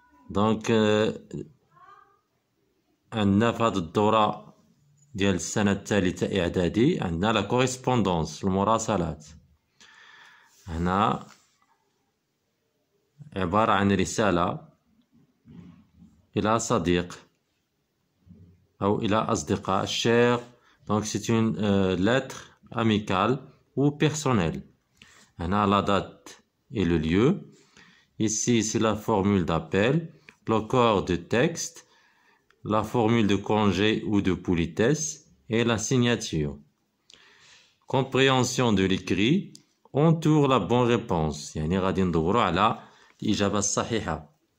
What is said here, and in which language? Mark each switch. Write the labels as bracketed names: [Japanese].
[Arabic] دونك عندنا في هذه الدورة ديال السنة الثالثة إعدادي عندنا لا كوريسبوندونس، المراسلات. هنا عبارة عن رسالة إلى صديق أو إلى أصدقاء cher. [French] Donc c'est une lettre amicale ou personnelle. هنا la date et le lieu. Ici c'est la formule d'appel, le corps de texte, la formule de congé ou de politesse et la signature. Compréhension de l'écrit entoure la bonne réponse. [Arabic] يعني غادي ندورو على الإجابة الصحيحة.